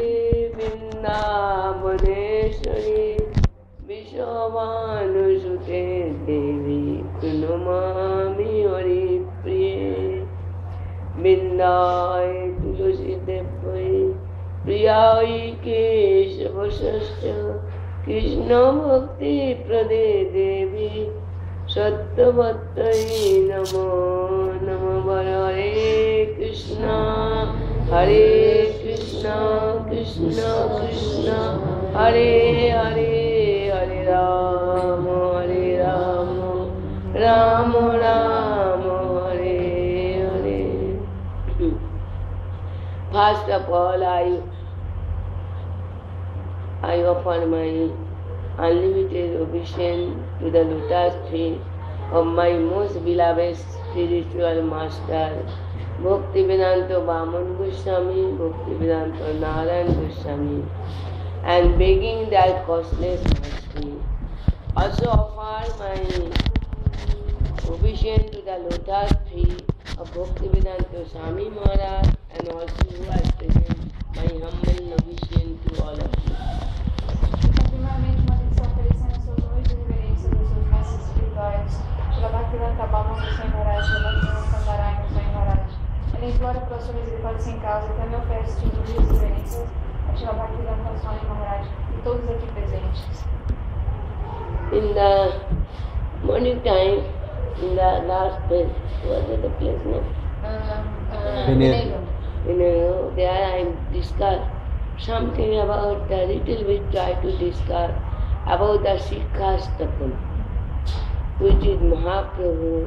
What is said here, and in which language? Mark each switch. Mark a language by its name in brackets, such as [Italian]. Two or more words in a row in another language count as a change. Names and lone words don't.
[Sanskrit] वृन्दावनेश्वरी विश्वभानुसुते देवी प्रणमामि हरिप्रिये बिन्दाय तुलसीदेव्यै प्रियायै केशवश्च कृष्णभक्तिप्रदे देवी सत्यवत्यै नमो नमः हरे कृष्णा कृष्ण कृष्ण हरे हरे हरे राम राम राम हरे हरे. [English] First of all, I offer my unlimited obeisance to the lotus feet of my most beloved spiritual master, Bhaktivedanta Vaman Goswami, Bhaktivedanta Narayan Goswami, and begging their costless mercy. Also offer my obeisance to the lotus feet of Bhaktivedanta Swami Maharaj, and also who are present, my humble obeisance to all of you. [Portuguese] Primeiramente, uma vez oferecendo suas honras e reverências aos seus mestres espirituais, Shri Bhaktivedanta Bhava Goswami Maharaj, Shri Bhaktivedanta Narayan Goswami Maharaj. Ele implora pela sua misericórdia sem causa e também oferece honras e reverências a Shri Bhaktivedanta Swami Maharaj e todos aqui presentes. [English] In the morning time, in the last place, what is the place name? There I discussed something about the little bit try to discuss about the Sikhastakam, which is Mahaprabhu.